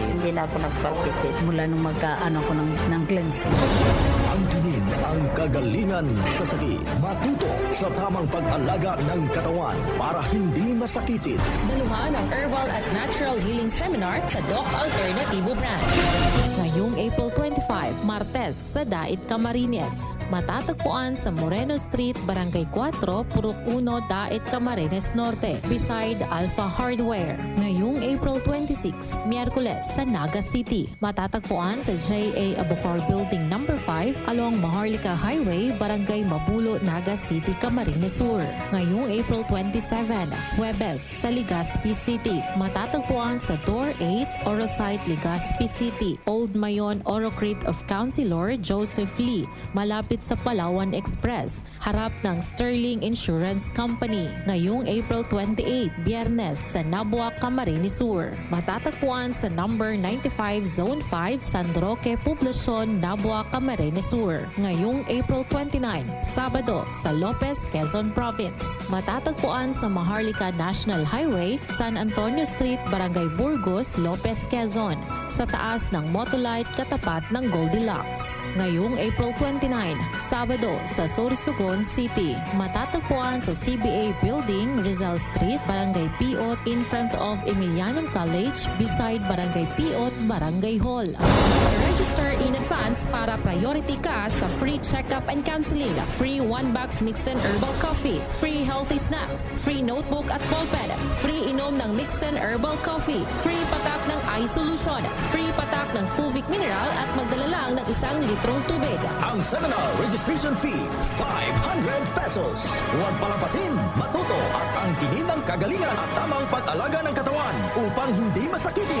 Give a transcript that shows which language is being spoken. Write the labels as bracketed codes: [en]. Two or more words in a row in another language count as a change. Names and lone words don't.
[tl] Hindi na ako nagpapikit mula nung magkaano ko ng cleansing. Angkinin ang kagalingan sa sakit. Matuto sa tamang pag-alaga ng katawan para hindi masakitin. Daluhan ang Herbal at Natural Healing Seminar sa Doc Alternatibo Branch. Ngayong April 25, Martes sa Dait, Camarines. Matatagpuan sa Moreno Street, Barangay 4, Purok 1, Dait, Camarines Norte, beside Alpha Hardware. Ngayong April 26, Miyerkules sa Naga City. Matatagpuan sa J.A. Abukar Building No. 5 along Maharlika Highway, Barangay Mabulo, Naga City, Camarines Sur. Ngayong April 27, Huwebes sa Legazpi City. Matatagpuan sa Door 8, Orosite, Legazpi City, Old Mayon, Orocrete of Councilor Joseph Lee, malapit sa Palawan Express, harap ng Sterling Insurance Company. Ngayong April 28, Biyernes sa Nabua, Camarines Sur. Matatagpuan sa number 95 Zone 5, San Roque, Poblacion, Nabua, Camarines Sur. Ngayong April 29, Sabado sa Lopez, Quezon Province. Matatagpuan sa Maharlika National Highway, San Antonio Street, Barangay Burgos, Lopez, Quezon, sa taas ng Motolite katapat ng Goldilocks. Ngayong April 29, Sabado sa Sorsogon City. Matatagpuan sa CBA Building, Rizal Street, Barangay Piot, [en] in front of [tl] Emilianon College, beside Barangay Piot, Barangay Hall. [en] Register in advance [tl] para priority ka sa [en] free check-up and counseling, free 1-box mixed and herbal coffee, free healthy snacks, free notebook [tl] at ballpen, free inom ng [en] mixed and herbal coffee, [tl] free patak ng [en] eye solution, [tl] free patak pack ng Fulvic Mineral at magdala lang ng 1 litrong tubig. Ang seminar registration fee, 500 pesos. Huwag palampasin, matuto at angkinin ng kagalingan at tamang pag-alaga ng katawan upang hindi masakitin.